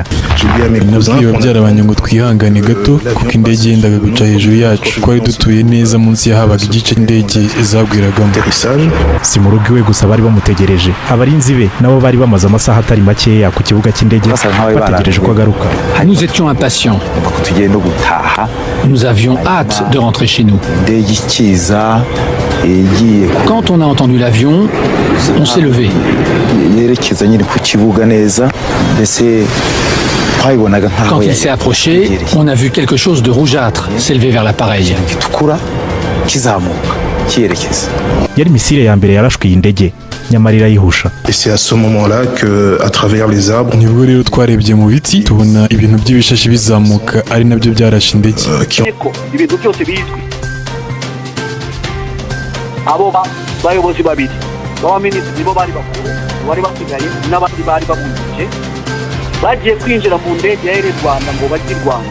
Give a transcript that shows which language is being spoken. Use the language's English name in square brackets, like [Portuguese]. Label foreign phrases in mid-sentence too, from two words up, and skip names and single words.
[Kinyarwanda] Nabwiye ababyarabanye ngo twihangane gato kuko indege yendaga guca hejuru yacu. Twari dutuye neza munsi yahabaga igice indege izagwiragamo. Si mu rugo iwe gusa bari bamutegereje. Abarinzi be nabo bari bamaze amasaha atari makeya ku kibuga cy'indege bategereje ko agaruka. [French] Nous étions impatients. Nous avions hâte de rentrer chez nous. Quand on a entendu l'avion, on s'est levé. Quand il s'est approché, on a vu quelque chose de rougeâtre s'élever vers l'appareil. [Kinyarwanda] Yari misile ya mbere yarashwe indege nyamara irayihusha. [French] Et c'est à ce moment-là que à travers les arbres [Kinyarwanda] nibwo rero twarebye mu biti tubona ibintu by'ibishashi bizamuka ari nabyo byarashe indege. Ibintu byose bizwi. Abo bayobozi babiri b'abaminisitiri nibo bari bakuru bari basigaye n'abandi bari babujije bagiye kwinjira mu ndege ya Air Rwanda ngo bajye i Rwanda.